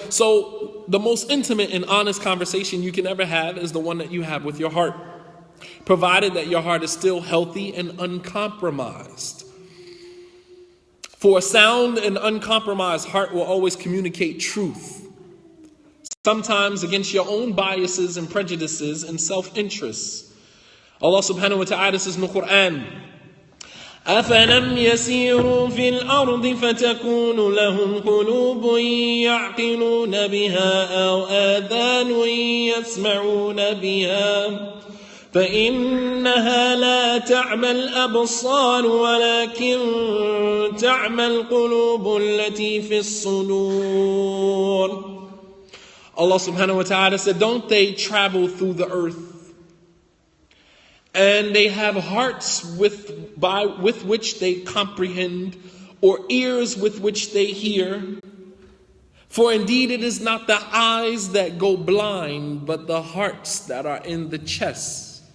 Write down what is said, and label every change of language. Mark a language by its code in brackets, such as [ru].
[en] So the most intimate and honest conversation you can ever have is the one that you have with your heart, provided that your heart is still healthy and uncompromised. For a sound and uncompromised heart will always communicate truth, sometimes against your own biases and prejudices and self-interests. Allah subhanahu wa ta'ala says in the Quran, [ar] أَفَلَمْ يَسِيرُوا فِي الْأَرْضِ فَتَكُونُ لَهُمْ قُلُوبٌ يَعْقِلُونَ بِهَا أَوْ آذَانٌ يَسْمَعُونَ بِهَا فإنها لا تعمى الأبصار ولكن تعمى القلوب التي في الصدور. [en] Allah subhanahu wa ta'ala said, don't they travel through the earth and they have hearts with which they comprehend, or ears with which they hear? For indeed it is not the eyes that go blind, but the hearts that are in the chest.